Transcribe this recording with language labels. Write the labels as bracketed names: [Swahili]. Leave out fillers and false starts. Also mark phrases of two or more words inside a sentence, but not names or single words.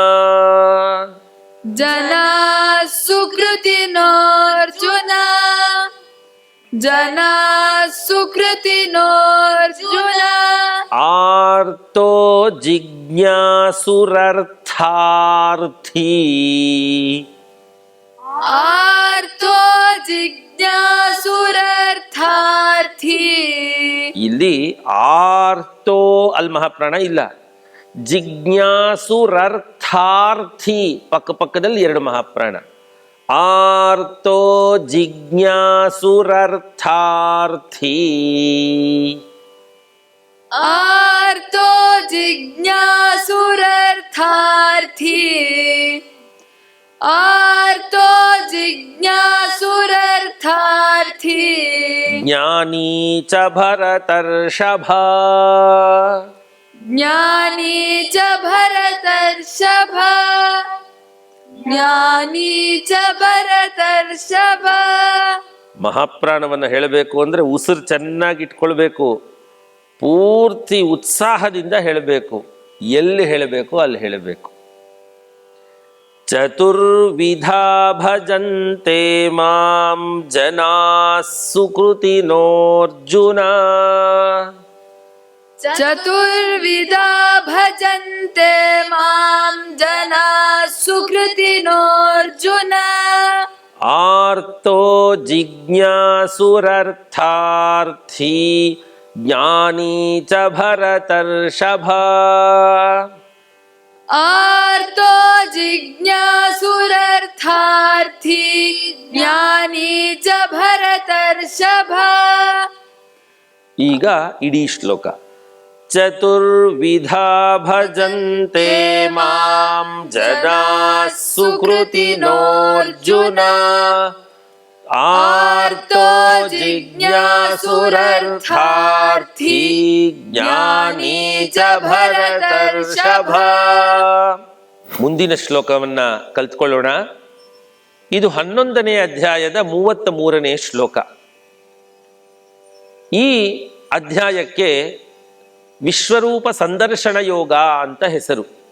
[Sanskrit] जनाः सुकृतिनोऽर्जुन जनाः सुकृतिनोऽर्जुन ಆರ್ತೋ ಜಿಜ್ಞಾಸುರರ್ಥಾರ್ಥಿ आर्तो जिज्ञासुरर्थार्थी [Kannada] ಇಲ್ಲಿ ಆರ್ತೋ ಅಲ್ಲಿ ಮಹಾಪ್ರಾಣ ಇಲ್ಲ. ಜಿಜ್ಞಾಸುರರ್ಥಾರ್ಥಿ ಪಕ್ಕದಲ್ಲಿ 2 ಮಹಾಪ್ರಾಣ. [Sanskrit] ಆರ್ತೋ ಜಿಜ್ಞಾಸುರರ್ಥಾರ್ಥಿ आर्तो जिज्ञासुरर्थार्थी आर्तो जिज्ञासुरर्थार्थी ಜ್ಞಾನಿ ಚ ಭರತರ್ಷಭ ज्ञानी च भरतर्षभ ज्ञानी च भरतर्षभ [Kannada] ಮಹಾಪ್ರಾಣವನ್ನು ಹೇಳಬೇಕು ಅಂದ್ರೆ ಉಸಿರು ಚೆನ್ನಾಗಿ ಇಟ್ಕೊಳ್ಬೇಕು, ಪೂರ್ತಿ ಉತ್ಸಾಹದಿಂದ ಹೇಳಬೇಕು, ಎಲ್ಲಿ ಹೇಳಬೇಕು ಅಲ್ಲಿ ಹೇಳಬೇಕು. [Sanskrit] ಚತುರ್ವಿಧಾ ಭಜಂತೆ ಮಾಂ ಜನಾಃ ಸುಕೃತಿನೋರ್ಜುನ चतुर्विधा भजन्ते मां जनाः सुकृतिनोऽर्जुन ಆರ್ತೋ ಜಿಜ್ಞಾಸುರರ್ಥಾರ್ಥಿ ಜ್ಞಾನಿ ಚ ಭರತರ್ಷಭ. आर्तो जिज्ञासुरर्थार्थी ज्ञानी च भरतर्षभ. [Kannada] ಈಗ ಇಡೀ ಶ್ಲೋಕ. [Sanskrit] ಚತುರ್ವಿಧ ಭಜಂತೆ ಮಾಂ ಜನಾ ಸುಕೃತಿನೋರ್ಜುನ ಆರ್ತೋ ಜಿಜ್ಞಾಸುರರ್ಥಾರ್ಥಿ ಜ್ಞಾನಿ ಚ ಭರತರ್ಷಭ. [Kannada] ಮುಂದಿನ ಶ್ಲೋಕವನ್ನ ಕಲ್ತ್ಕೊಳ್ಳೋಣ. ಇದು 11ನೇ ಅಧ್ಯಾಯದ 33ನೇ ಶ್ಲೋಕ. ಈ ಅಧ್ಯಾಯಕ್ಕೆ ವಿಶ್ವರೂಪ ಸಂದರ್ಶನ ಯೋಗ ಅಂತ ಹೆಸರು.